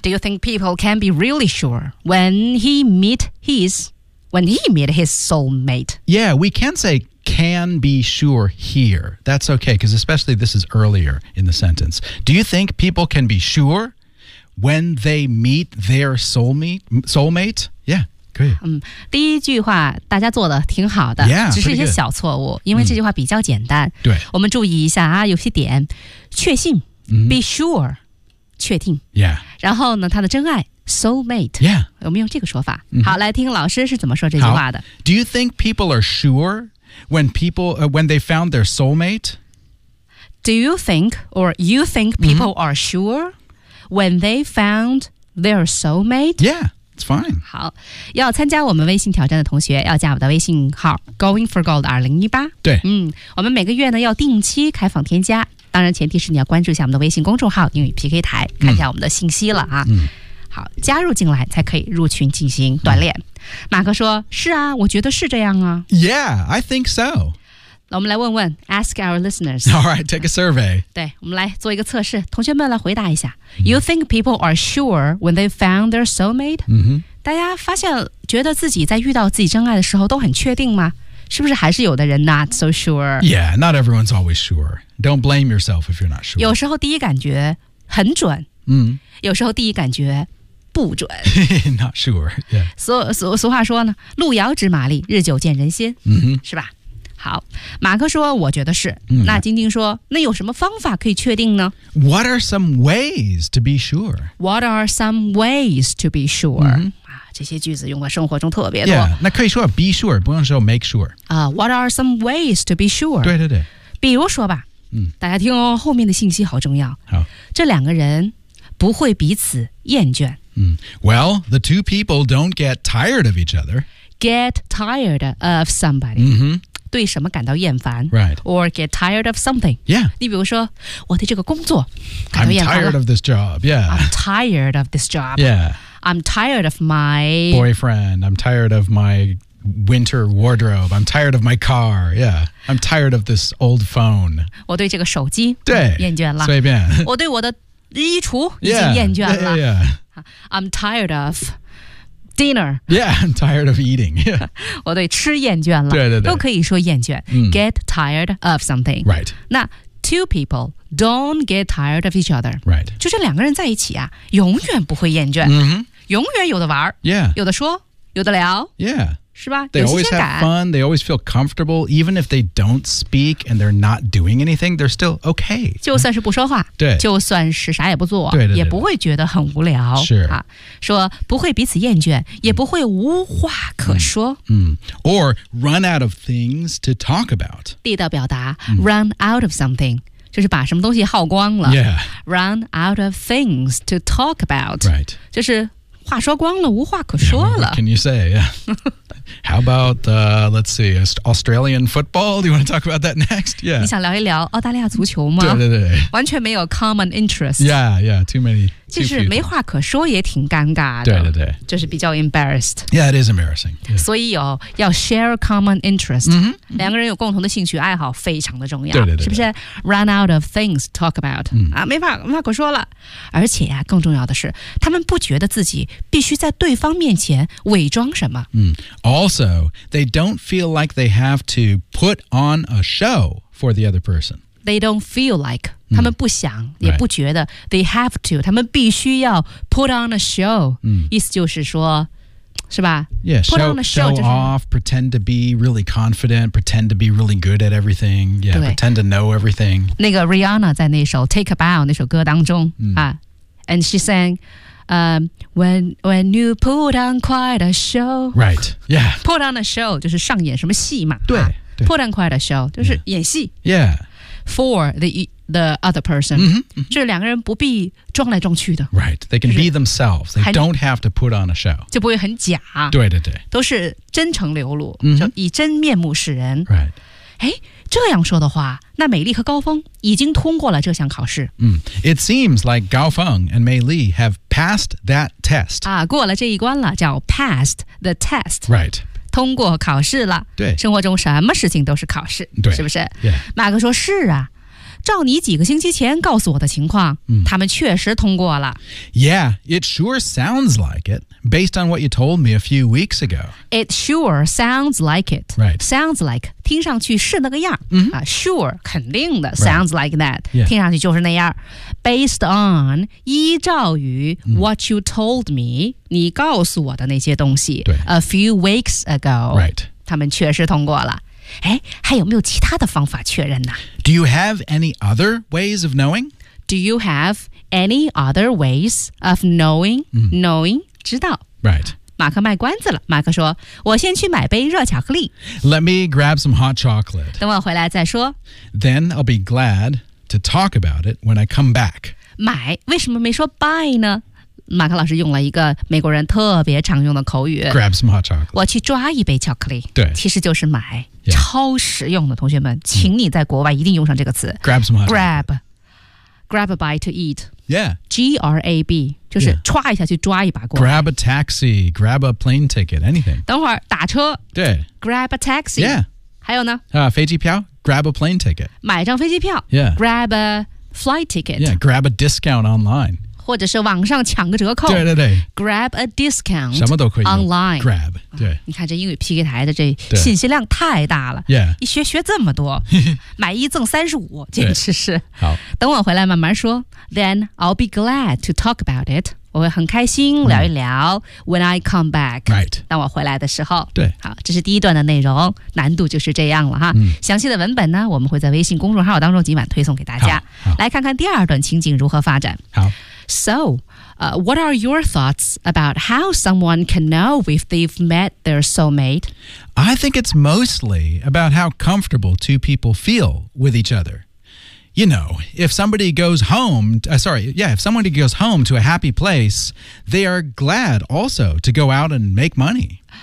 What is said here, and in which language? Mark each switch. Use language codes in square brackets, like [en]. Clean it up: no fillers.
[en] Do you think people can be really sure when he meet his soulmate? Yeah, we can say can be sure here. That's okay, because especially this is earlier in the sentence. Do you think people can be sure when they meet their soulmate? Yeah. [zh] 第一句话大家做的挺好的 [en] yeah, [zh] 只是一些小错误因为这句话比较简单、对我们注意一下啊有些点确信、 [en] be sure [zh] 确定、 [en] yeah. [zh] 然后呢他的真爱 soulmate、 [en] yeah. [zh] 我们用这个说法、好来听老师是怎么说这句话的 [en] Do you think people are sure when they found their soulmate? Do you think or you think people are sure when they found their soulmate? Yeah It's fine. [zh] 好，要参加我们微信挑战的同学要加我的微信号 goingforgold2018。对，我们每个月呢要定期开放添加，当然前提是你要关注一下我们的微信公众号英语 PK 台，看一下我们的信息了啊。好，加入进来才可以入群进行锻炼。马克说，是啊，我觉得是这样啊。 [en] Yeah, I think so. [zh] 我们来问问 [en] ask our listeners. Alright, take a survey. [zh] 对，我们来做一个测试，同学们来回答一下。 [en] You think people are sure when they found their soulmate?、 Mm-hmm. [zh] 大家发现觉得自己在遇到自己真爱的时候都很确定吗？是不是还是有的人 [en] not so sure? Yeah, not everyone's always sure. Don't blame yourself if you're not sure. [zh] 有时候第一感觉很准，有时候第一感觉不准。 [en] Not sure, yeah. [zh] 俗话说呢，路遥知马力，日久见人心，是吧？好，马克说，我觉得是。那晶晶说，那有什么方法可以确定呢？ [en] What are some ways to be sure? What are some ways to be sure? [zh] 这些句子用在生活中特别多。 Yeah, 那可以说 [en] be sure, [zh] 不用说 [en] make sure. What are some ways to be sure? [zh] 对对对。比如说吧，大家听哦，后面的信息好重要。好。这两个人不会彼此厌倦。 [en] Well, the two people don't get tired of each other. Get tired of somebody. [zh] 对什么感到厌烦。 [en] Right. Or get tired of something. Yeah. [zh] 你比如说，我对这个工作感到厌烦了。 [en] I'm tired of this job, yeah. I'm tired of this job. Yeah. I'm tired of my... boyfriend. I'm tired of my winter wardrobe. I'm tired of my car. Yeah. I'm tired of this old phone. [zh] 我对这个手机厌倦了。随便。我对我的衣橱已经厌倦了。 [en] Yeah. I'm tired of dinner. Yeah, I'm tired of eating. [zh] Yeah. 我对吃厌倦了。对对对。都可以说厌倦。 [en] Get tired of something. [zh] Right. [en] 那two people don't get tired of each other. Right. [zh] 就这两个人在一起啊，永远不会厌倦。永远有的玩。 [en] Yeah. [zh] 有的说，有的聊。 [en] Yeah. [zh] 是吧？ [en] They always have fun. They always feel comfortable. Even if they don't speak and they're not doing anything, they're still okay. [zh] 就算是不说话。对。就算是啥也不做。对对对。也不会觉得很无聊。是。啊，说不会彼此厌倦，也不会无话可说。 [en] Or run out of things to talk about. [zh] 地道表达 [en] run out of something. [zh] 就是把什么东西耗光了、 [en] yeah. Run out of things to talk about、 right. [zh] 就是话说光了，无话可说了、 [en] yeah. What can you say?、Yeah. How about, let's see, Australian football? Do you want to talk about that next?、Yeah. [zh] 你想聊一聊澳大利亚足球吗？对对对，完全没有 [en] common interest. Yeah, yeah, too many. [zh] 就是没话可说也挺尴尬的。对对对，就是比较 embarrassed. [en] Yeah, it is embarrassing.、Yeah. [zh] 所以有要 [en] share common interest、 mm-hmm. [zh] 两个人有共同的兴趣爱好非常的重要。对对 对, 对，是不是 [en] run out of things to talk about、 [zh] 没话可说了。而且、更重要的是他们不觉得自己必须在对方面前伪装什么。 [en] Also, they don't feel like they have to put on a show for the other person. They don't feel like,、 [zh] 他们不想、也不觉得、 [en] right. they have to, [zh] 他们必须要 [en] put on a show.、 [zh] 意思就是说是吧 [en] yeah, show, put on a show, show、就是、off, pretend to be really confident, pretend to be really good at everything, yeah, pretend to know everything. [zh] 那个 Rihanna 在那首 Take a Bow 那首歌当中、 [en] and she sang,when you put on quite a show. Right, yeah. Put on a show, [zh] 就是上演什么戏嘛。对。 [en] Put on quite a show, [zh] 就是演戏。 [en] Yeah. For the other person.、 [zh] 就是两个人不必装来装去的。 [en] Right, they can be themselves. They don't have to put on a show. [zh] 就不会很假。对对对。都是真诚流露、以真面目示人。 [en] Right. [zh] 这样说的话，那美丽和高峰已经通过了这项考试。 [en] It seems like Gao Feng and Mei Li have passed that test. [zh] 啊，过了这一关了，叫 [en] passed the test. Right. [zh] 通过考试了。对。生活中什么事情都是考试，对，是不是？ [en] Yeah. [zh] 马克说，是啊，照你几个星期前告诉我的情况，他们确实通过了。 [en] Yeah, it sure sounds like it, based on what you told me a few weeks ago. It sure sounds like it. Right. Sounds like, [zh] 听上去是那个样。Sure, 肯定的。 [en] Right. Sounds like that,、 yeah. [zh] 听上去就是那样。 [en] Based on, [zh] 依照于 [en] what you told me, [zh] 你告诉我的那些东西。对。 [en] A few weeks ago. Right. [zh] 他们确实通过了。哎，还有没有其他的方法确认呢？ [en] Do you have any other ways of knowing? Do you have any other ways of knowing? Knowing, 知道。 Right. [zh] 马克卖关子了。马克说，我先去买杯热巧克力。 [en] Let me grab some hot chocolate. [zh] 等我回来再说。 [en] Then I'll be glad to talk about it when I come back. [zh] 买，为什么没说 buy 呢？马克老师用了一个美国人特别常用的口语 [en] Grab some hot chocolate [zh] 我去抓一杯巧克力对其实就是买、yeah. 超实用的同学们请你在国外一定用上这个词 [en] Grab some hot grab, chocolate Grab a bite to eat Yeah [zh] G-R-A-B 就是抓一下去抓一把过来 [en] Grab a taxi Grab a plane ticket Anything [zh] 等会儿打车对 [en] Grab a taxi Yeah [zh] 还有呢、飞机票 [en] Grab a plane ticket [zh] 买张飞机票 [en] Yeah Grab a flight ticket Yeah Grab a discount online [zh] 或者是网上抢个折扣对对对 [en] Grab a discount [zh] 什么都可以 [en] online Grab 对、 [zh] 啊、你看这英语 PK 台的这信息量太大了 [en] Yeah [zh] 一学这么多买一赠35简直是好 [en] 等我回来慢慢说 Then I'll be glad to talk about it [zh] 我会很开心聊一聊、 [en] When I come back Right [zh] 当我回来的时候对好这是第一段的内容难度就是这样了哈、详细的文本呢我们会在微信公众号当中今晚推送给大家来看看第二段情景如何发展好 [en] So, what are your thoughts about how someone can know if they've met their soulmate? I think it's mostly about how comfortable two people feel with each other. You know, if somebody goes home, if somebody goes home to a happy place, they are glad also to go out and make money.